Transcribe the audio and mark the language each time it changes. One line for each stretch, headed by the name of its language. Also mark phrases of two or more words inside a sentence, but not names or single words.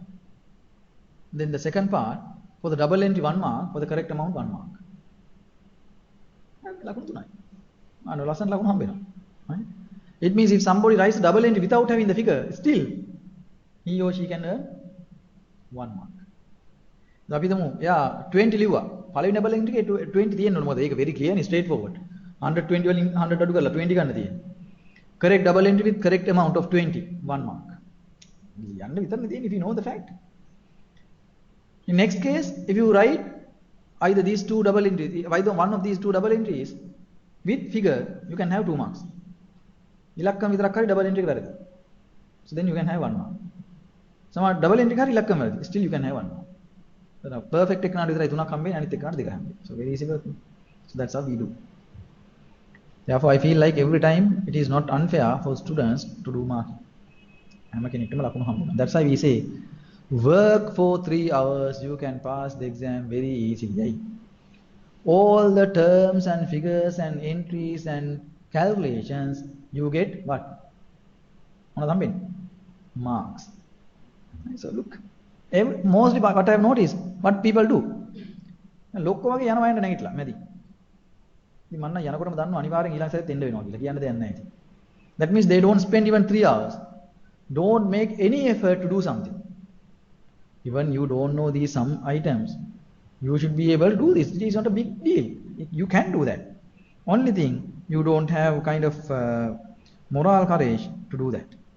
English: Then the second part, for the double entry 1 mark, for the correct amount 1 mark. Right? It means if somebody writes a double entry without having the figure, still he or she can earn 1 mark.
Sinhala: අපි තමු එයා 20 ලිව්වා. පළවෙනි
English: double entry
Sinhala: එකේ 20 තියෙන්න ඕන. මොකද ඒක
English: very clear and straightforward.
Sinhala: 120 වලින් 100 අඩු කරලා 20 ගන්න තියෙන්නේ.
English: Correct double entry with correct amount of 20, 1 mark.
Sinhala: යන්න විතරනේ තියෙන්නේ
English: if you know the fact. In next case, if you write either these two double entries, either one of these two double entries with figure, you can have 2 marks.
Sinhala: ඉලක්කම විතරක් හරි
English: double entry
Sinhala: එක වැරදි.
English: So then you can have 1 mark.
Sinhala: සමහර
English: double entry
Sinhala: එක හරි ඉලක්කම වැරදි.
English: Still you can have 1 mark. So perfect
Sinhala: එකනට විතරයි 3ක් හම්බෙන්නේ අනිත් එකනට 2ක් හම්බෙන්නේ.
English: So very easy work. So that's how we do. Therefore I feel like every time it is not unfair for students to do marking.
Sinhala: හැම කෙනෙක්ටම ලකුණු හම්බුනා.
English: That's why we say work for 3 hours, you can pass the exam very easily. All the terms and figures and entries and calculations, you get what? Marks. So look, mostly what I have noticed, what people do.
Sinhala: ලොක්කෝ වගේ යනවා යන්න නැගිටලා මැදි. ඉතින් මන්න යනකොටම දන්නවා අනිවාර්යෙන් ඊළඟ සැරේත් එන්න වෙනවා කියලා කියන්න දෙයක් නැහැ ඉතින්.
English: That means they don't spend even 3 hours. Don't make any effort to do something. Even you don't know these some items, you should be able to do this. It is not a big deal. You can do that. Only thing, you don't have kind of moral courage to do that.